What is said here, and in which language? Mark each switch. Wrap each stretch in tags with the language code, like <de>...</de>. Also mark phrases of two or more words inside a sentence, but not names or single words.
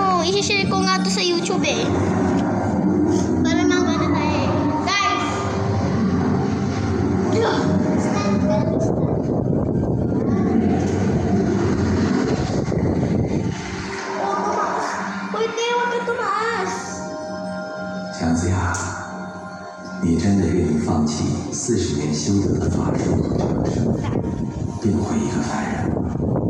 <tl>I-share ko nga to sa YouTube eh. Para mga tayo eh. Guys!</tl> <en>Stand, stand.</en> <tl>Pwede, huwag ka tumaas.</tl> <zh>姜子牙，你真的愿意放弃40年修得的法术和长生，变回一个凡人吗？</zh>